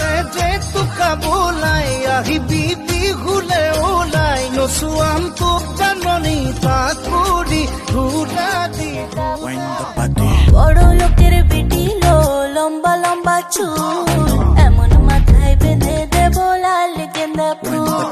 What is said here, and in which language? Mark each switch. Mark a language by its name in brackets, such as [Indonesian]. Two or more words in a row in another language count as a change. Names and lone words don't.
[Assamese] যে তোকা বোলাই আহিবি বিহুলে ওলাই নচুৱাম তোক জাননী পাকুৰি ঘূৰা দি [Bangla] বড় লোকের বেটি লো লম্বা লম্বা চুল এমন মাথায় বেঁধে দেব লাল গেন্দা ফুল